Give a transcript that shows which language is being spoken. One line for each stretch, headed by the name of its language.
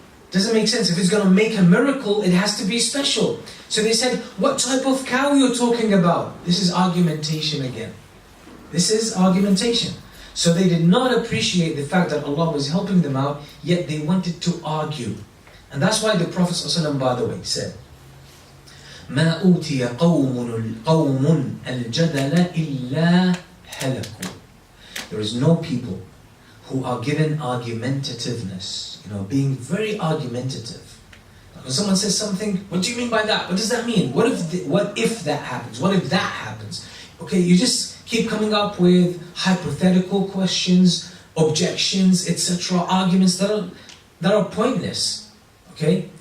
English: Doesn't make sense. If it's going to make a miracle, it has to be special. So they said, what type of cow you're talking about? This is argumentation again. This is argumentation. So they did not appreciate the fact that Allah was helping them out, yet they wanted to argue. And that's why the Prophet ﷺ, by the way, said,
Arabic: ما أوتي قوم الجدل إلا هلكوا.
English: There is no people who are given argumentativeness, being very argumentative. When someone says something, what do you mean by that? What does that mean? What if that happens? What if that happens? Okay, you just keep coming up with hypothetical questions, objections, etc., arguments that are pointless. Okay?